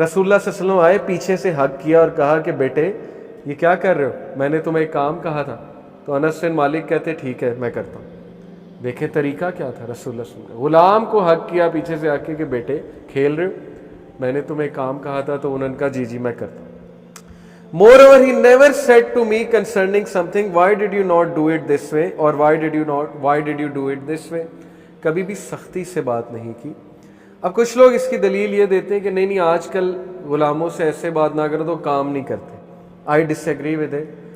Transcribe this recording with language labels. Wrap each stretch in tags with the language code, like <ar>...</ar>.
<hi>रसूलुल्लाह सल्लल्लाहु अलैहि वसल्लम आए, पीछे से हक किया और कहा कि बेटे ये क्या कर रहे हो, मैंने तुम्हें एक काम कहा था। तो अनस बिन मालिक कहते ठीक है मैं करता हूँ। देखे तरीका क्या था रसूलुल्लाह सल्लल्लाहु अलैहि वसल्लम, गुलाम को हक किया पीछे से आके कि बेटे खेल रहे हो, मैंने तुम्हें एक काम कहा था। तो उन्होंने कहा जी जी मैं करता हूँ।</hi> <en>Moreover, he never said to me concerning something, why did you not do it this way, or why did you do it this way?</en> <hi>कभी भी सख्ती से बात नहीं की। अब कुछ लोग इसकी दलील ये देते हैं कि नहीं आजकल गुलामों से ऐसे बात ना करो तो काम नहीं करते।</hi> <en>I disagree with it.</en>